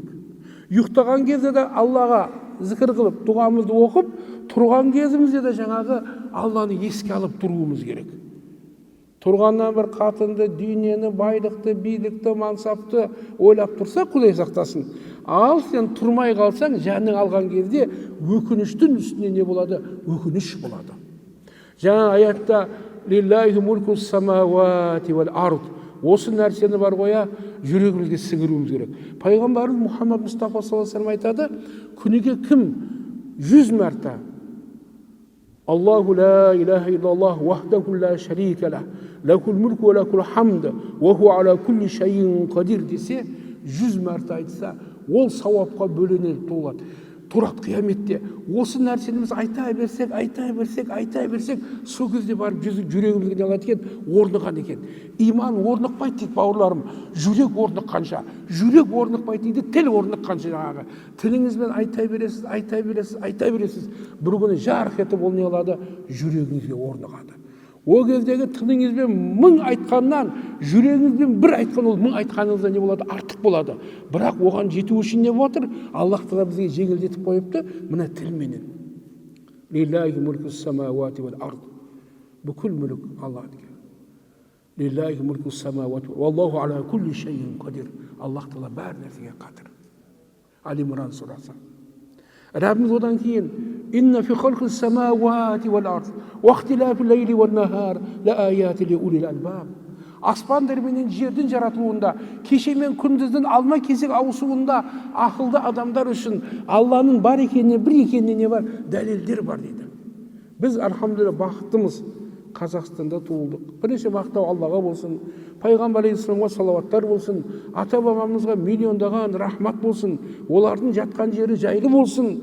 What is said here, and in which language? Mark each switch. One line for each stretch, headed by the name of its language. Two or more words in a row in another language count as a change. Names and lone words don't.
Kazakh: Ұйықтаған кезде де Аллаға зікір қылып, дұғамызды оқып, тұрған кезімізде де жаңағы Алланы еске алып тұруымыз керек. тұрғаннан бір қатынды, дүниені, байлықты, билікті, мансапты ойлап тұрса, Құдай сақтасын. Ал сен тұрмай қалсаң, жаның алған кезде өкініштің үстіне не болады? Өкініш болады. Жаңа аятта
Arabic: لله ملك السماوات والأرض.
Kazakh: Осы нәрсені бар қоя жүрегімізге сіңіруіміз керек. Пайғамбарымыз Мұхаммад Мұстафа
Arabic: صلى الله عليه وسلم
Kazakh: айтады, күніге кім 100 мәрте
Arabic: الله لا إله إلا الله وحده لا شريك له له الملك وله الحمد وهو على كل شيء قدير
Kazakh: десе, 100 мәрте айтса, ол сауапқа бөленеді, толады. Тұрады қияметте. Осы нәрсені біз айта берсек, сол кезде барып жүрегімізге не алады екен, орныған екен. Иман орнықпайды дейді бауырларым. Жүрек орныққанша, жүрек орнықпайды дейді, тіл орныққанша жаңағы. Тіліңізбен айта бересіз. Бір күні жарқ етіп ол не алады? Жүрегіңізге орнығады. О кездегі тіліңізбен 1000 айтқаннан жүрегіңізбен 1 айтқан ол 1000 айтқаныңызда не болады? Артық болады. Бірақ оған жету үшін не отыр? Аллах Тағала бізге жеңілдетіп қойыпты, мына тілменен.
Arabic: لله ملك السماوات والأرض.
Kazakh: Бүкіл мүлік Аллах'тікі.
Arabic: لله ملك السماوات والله على كل شيء قدير.
Kazakh: Аллах Тағала бәр нәрсеге қадір. Али-Имран сурасы. Раббimiz одан кейін
Arabic: إن في خلق السماوات والأرض واختلاف الليل والنهار لآيات لأولي الألباب.
Kazakh: Аспандар менен жердің жаратылуында, кеше мен күндіздің алма-кезек ауысуында ақылды адамдар үшін Алланың бар екеніне, бір екеніне не бар? Дәлелдер бар дейді. Біз альхамдулилля бақыттымыз. Қазақстанда туылдық. Бірінші мақтау Аллаға болсын, Пайғамбар алейхиссаламға салауаттар болсын, ата-бабамызға миллиондаған рахмат болсын, олардың жатқан жері жайлы болсын.